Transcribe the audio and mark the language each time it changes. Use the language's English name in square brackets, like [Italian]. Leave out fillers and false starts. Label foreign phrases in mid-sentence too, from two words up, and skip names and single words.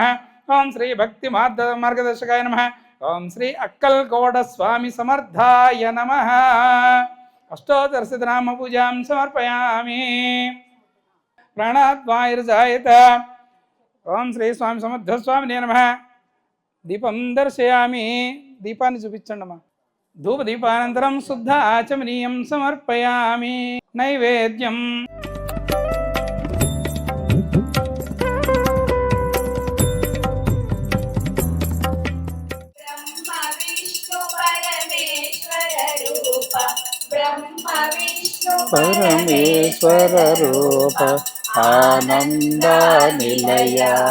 [Sanskrit] ओं श्री भक्ति मार्गदर्शकाय नमः। ओं श्री अक्कलकोट स्वामी समर्थाय नमः। अष्टोत्तरशतनाम पूजां समर्पयामि। प्राणाद्वायुर्जायत। ओं श्री स्वामी समर्थ स्वामिने नमः। దీపం దర్శయామి. [Telugu] దీపాన్ని చూపించండి అమ్మా. [Sanskrit] ధూపదీపానంతరం శుద్ధ ఆచమనీయం సమర్పయామి. నైవేద్యం పరమేశ్వర రూప ఆనంద నిలయ